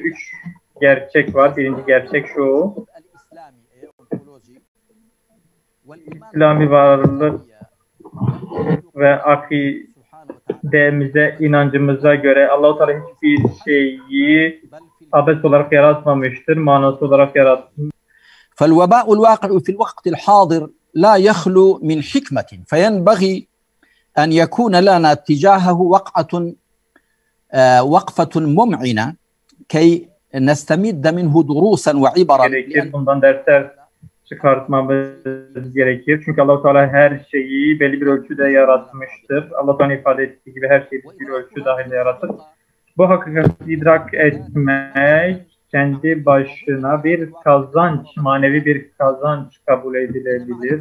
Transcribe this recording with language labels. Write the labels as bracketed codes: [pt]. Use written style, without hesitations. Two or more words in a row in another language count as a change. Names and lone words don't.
[tr] 3 gerçek var. Birinci gerçek şu. İslami varlık ve akidemize, inancımıza göre Allah-u Teala hiçbir şeyi abes olarak yaratmamıştır, manası olarak yaratmış. [ar] فالوباء الواقع في الوقت الحاضر لا يخلو من حكمة فينبغي أن يكون لنا تجاهه وقفة ممعنة كي نستمد منه دروسا وعبرا. [tr] Bundan dersler çıkartmamız gerekir. Çünkü Allah-u Teala her şeyi belli bir ölçüde yaratmıştır. Allah-u Teala ifade ettiği gibi her şeyi bir ölçü dahilinde yaratır. Bu hakikati idrak etmek kendi başına bir kazanç, manevi bir kazanç kabul edilebilir.